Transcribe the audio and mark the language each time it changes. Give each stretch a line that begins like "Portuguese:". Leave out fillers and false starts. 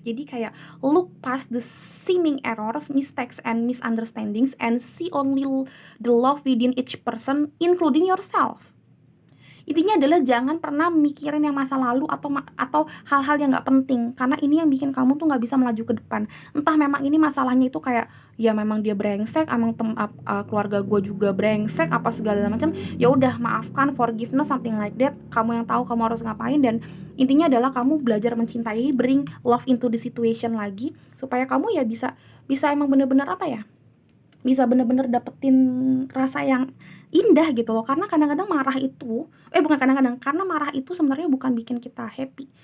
Indonesian: Jadi kayak
English: look past the seeming errors, mistakes, and misunderstandings, and see only the love within each person, including yourself.
Indonesian: Intinya adalah jangan pernah mikirin yang masa lalu atau hal-hal yang nggak penting, karena ini yang bikin kamu tuh nggak bisa melaju ke depan. Entah memang ini masalahnya itu kayak ya memang dia brengsek, emang keluarga gue juga brengsek, apa segala macam. Ya udah, maafkan,
English: forgiveness, something like that.
Indonesian: Kamu yang tahu kamu harus ngapain, dan intinya adalah kamu belajar mencintai,
English: bring love into the situation
Indonesian: lagi, supaya kamu ya bisa emang bener-bener bisa bener-bener dapetin rasa yang indah gitu loh. Karena kadang-kadang marah itu karena marah itu sebenarnya bukan bikin kita happy.